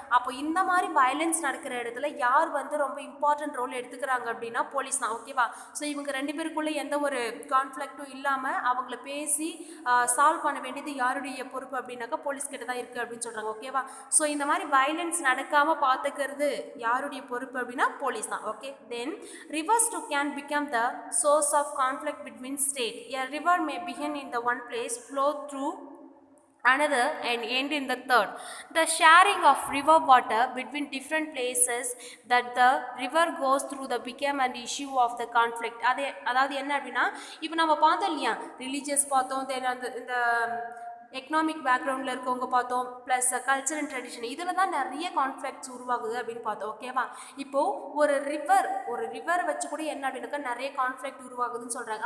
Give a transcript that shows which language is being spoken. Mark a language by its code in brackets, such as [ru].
[ta] அப்போ இந்த மாதிரி வயலன்ஸ் நடக்கிற இடத்துல யார் வந்து ரொம்ப இம்பார்ட்டன்ட் ரோல் எடுத்துக்கிறாங்க அப்படின்னா போலீஸ் தான். ஓகேவா? ஸோ இவங்க ரெண்டு பேருக்குள்ளே எந்த ஒரு கான்ஃப்ளிக்ட்டும் இல்லாமல் அவங்கள பேசி சால்வ் பண்ண வேண்டியது யாருடைய பொறுப்பு அப்படின்னாக்கா போலீஸ் கிட்ட தான் இருக்குது அப்படின்னு சொல்கிறாங்க. ஓகேவா? ஸோ இந்த மாதிரி வயலன்ஸ் நடக்காமல் பார்த்துக்கிறது யாருடைய பொறுப்பு அப்படின்னா போலீஸ் தான். [en] Okay, then rivers too can become the source of conflict between states. A river may begin in the one place, flow through another and end in the third. The sharing of river water between different places that the river goes through the became an issue of the conflict. [ta] அதாவது என்ன அப்படின்னா இப்போ நம்ம பார்த்தோம் இல்லையா religious பார்த்தோம், தென் இந்த economic பேக்ரவுண்டில் இருக்கவங்க பார்த்தோம், ப்ளஸ் கல்ச்சர் அண்ட் ட்ரெடிஷன், இதில் தான் நிறைய கான்ஃப்ளிக்ட்ஸ் உருவாகுது அப்படின்னு பார்த்தோம். ஓகேவா? இப்போது ஒரு ரிவர் வச்சு கூட என்ன அப்படின்னாக்கா நிறைய கான்ஃப்ளிக்ட் உருவாகுதுன்னு சொல்கிறாங்க.